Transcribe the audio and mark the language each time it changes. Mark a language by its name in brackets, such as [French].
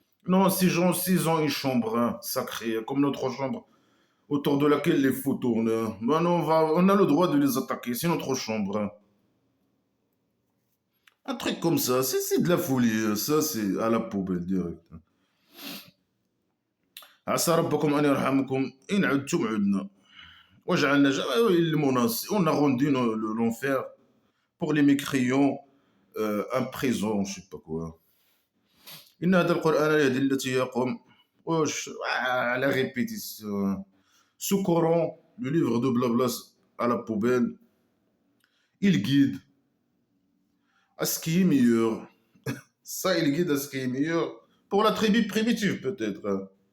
[French] Non, ces gens, s'ils ont une chambre, hein, sacrée, comme notre chambre, autour de laquelle les faux tournent, hein, ben non, on a le droit de les attaquer, c'est notre chambre, hein. Un truc comme ça, c'est de la folie, hein. Ça, c'est à la poubelle direct. [Arabic] عسى ربكم أن يرحمكم إن عدتم عدنا وجعلنا المناص. [French] On a rendu l'enfer pour les mécréants un présent, je sais pas quoi. [Arabic] إن هذا القرآن يهدي التي هي أقوم. [French] Wesh, la répétition. Ce Coran, le livre de Blablas à la poubelle, il guide à ce qui est meilleur. Ça, il guide à ce qui est meilleur pour la tribu primitive, peut-être, hein.